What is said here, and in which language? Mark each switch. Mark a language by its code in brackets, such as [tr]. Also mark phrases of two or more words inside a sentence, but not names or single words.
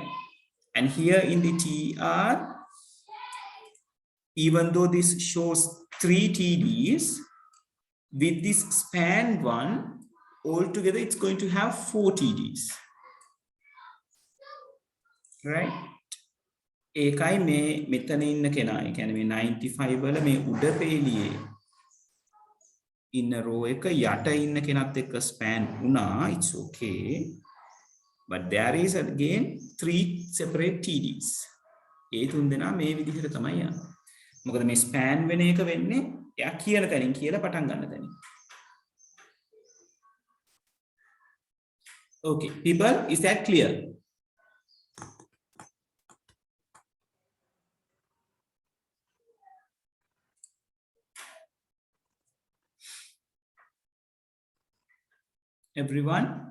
[en] And here in the TR, even though this shows 3 TDs, with this span one, altogether it's going to have 4 TDs, right? [si] ඒකයි මේ මෙතන ඉන්න කෙනා, ඒ කියන්නේ මේ 95 වල මේ උඩ පේලියේ ඉන්න row එක යට ඉන්න කෙනත් එක්ක span වුණා. [en] It's okay, but there is again 3 separate TDs. [si] ඒ තුන් දෙනා මේ විදිහට තමයි යන්නේ. මොකද මේ span වෙන එක වෙන්නේ එයා කියන තැනින් කියලා පටන් ගන්න තැනින්. [en] Okay, people, is that clear? Everyone?